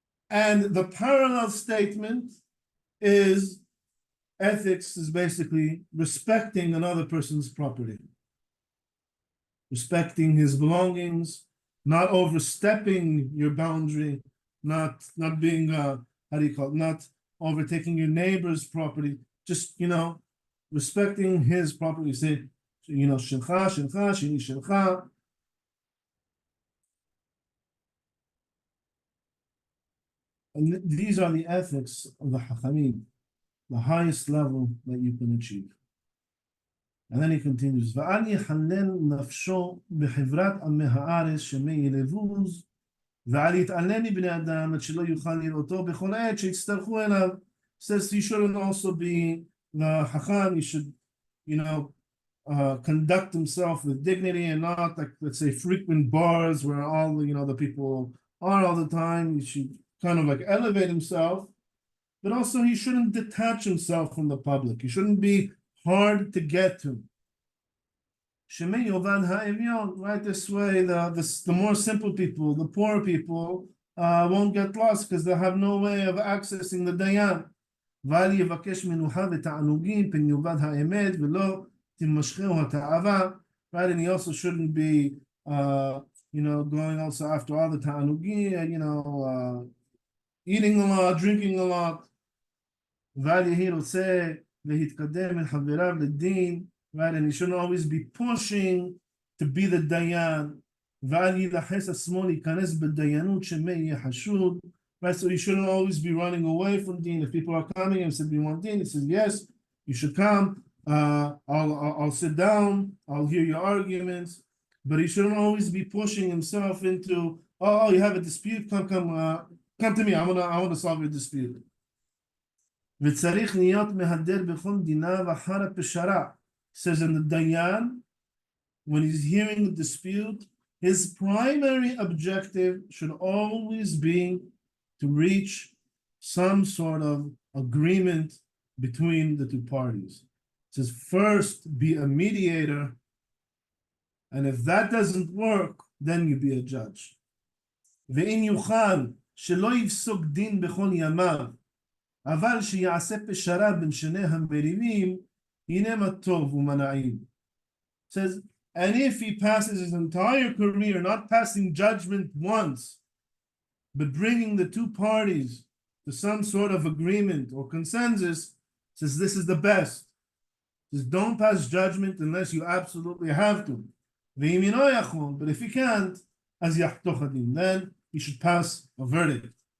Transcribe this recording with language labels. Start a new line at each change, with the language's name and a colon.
English: And the parallel statement is ethics is basically respecting another person's property, respecting his belongings, not overstepping your boundary, not being not overtaking your neighbor's property, just respecting his property. You say, shilcha, shilcha, shini shilcha. And these are the ethics of the Hachamim, the highest level that you can achieve.
Hebrew: And then he continues, ואל יחלל נפשו בחברת עמי הארץ שמי ילבוז, ואל יתעלם מבני אדם עד שלא יוכל לראותו בכל עת שיצטרכו אליו.
English: Says he shouldn't also be the Hacham. He should, conduct himself with dignity and not like, let's say, frequent bars where all the people are all the time. He should kind of like elevate himself, but also he shouldn't detach himself from the public. He shouldn't be hard to get to.
Hebrew: Shemei Yovad ha'evyon,
English: right? This way, the more simple people, the poor people, won't get lost because they have no way of accessing the dayan.
Hebrew: ואל יבקש מנוחה ותענוגים פן יאבד האמת ולא תימשכהו התאווה.
English: Right? And he also shouldn't be, going also after all the ta'anugim, eating a lot, drinking a lot.
Hebrew: ואל יהי רוצה להתקדם אל חבריו לדין.
English: Right? And he shouldn't always be pushing to be the dayan.
Hebrew: ואל ילחץ עצמו להיכנס בדיינות שמא יהיה חשוד.
English: Right, so you shouldn't always be running away from Deen. If people are coming and say, "We want Deen," he says, "Yes, you should come, I'll sit down, I'll hear your arguments, but he shouldn't always be pushing himself into, oh, you have a dispute, come to me, I want to solve your dispute.
Hebrew: וצריך להיות מהדר בכל דיניו אחר הפשרה.
English: Says in the Dayan, when he's hearing the dispute, his primary objective should always be to reach some sort of agreement between the two parties. It says first be a mediator, and if that doesn't work, then you be a judge.
Hebrew: ואם יוכל שלא יפסוק דין בכל ימיו, אבל שיעשה פשרה בין שני המריבים, הנה מה טוב ומנעים.
English: Says, and if he passes his entire career not passing judgment once, but bringing the two parties to some sort of agreement or consensus, says this is the best. Says don't pass judgment unless you absolutely have to. But if you can't,
Hebrew: אז יחתוך הדין,
English: then you should pass a verdict.